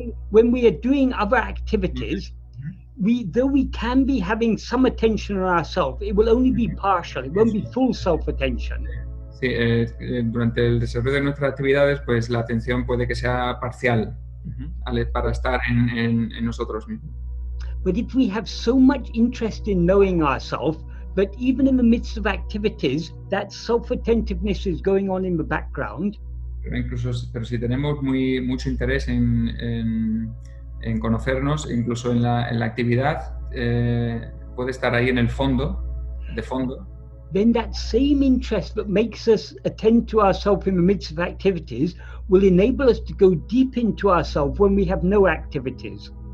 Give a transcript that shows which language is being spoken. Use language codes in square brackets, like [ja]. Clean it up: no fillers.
[en] When we are doing other activities, though we can be having some attention on ourselves, it will only be partial. It won't be full self-attention. [es] Sí, durante el desarrollo de nuestras actividades, pues la atención puede que sea parcial para estar en nosotros mismos. [en] But if we have so much interest in knowing ourselves, but even in the midst of activities, that self-attentiveness is going on in the background. [es] Pero si tenemos mucho interés en conocernos, incluso en la actividad, puede estar ahí en el fondo, de fondo. [en] Then that same interest that makes us attend to ourselves in the midst of activities will enable us to go deep into ourselves when we have no activities.